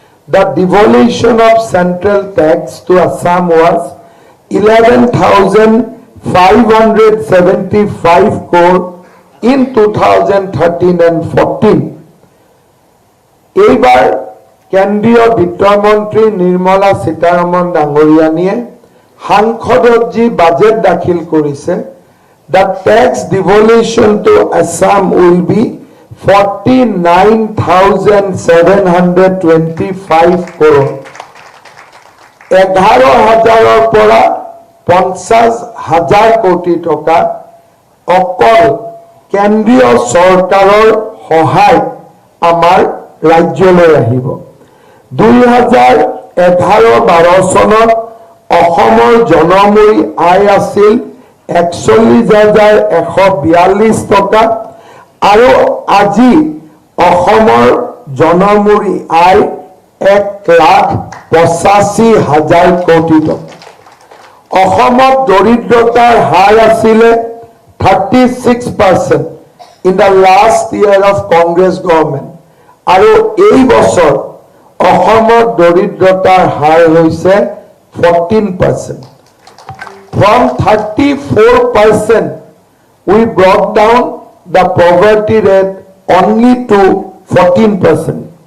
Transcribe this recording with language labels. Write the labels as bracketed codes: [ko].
[en] the devolution of central tax to Assam was 11,575 crore in 2013 and 14. [as] এইবাৰ কেন্দ্ৰীয় বিত্তমন্ত্ৰী নিৰ্মলা সীতাৰমণ ডাঙৰীয়ানীয়ে সাংসদত যি বাজেট দাখিল কৰিছে, [en] the tax devolution to Assam will be 49,725 crore. [as] 11,000 পৰা 50,000 কোটি টকা অকল কেন্দ্ৰীয় চৰকাৰৰ সহায় আমাৰ ৰাজ্যলৈ আহিব। 2011-12 চনত অসমৰ জনমূৰি আয় আছিল 41,142 টকা আৰু আজি অসমৰ জনমূৰি আয় 1,85,000 কোটি টকা। অসমত দৰিদ্ৰতাৰ হাৰ আছিলে 36% [en] in the last year of Congress government. [as] আৰু এই বছৰ অসমত দৰিদ্ৰতাৰ হাৰ হৈছে 14%. [en] From 34% we brought down the poverty rate only to 14%.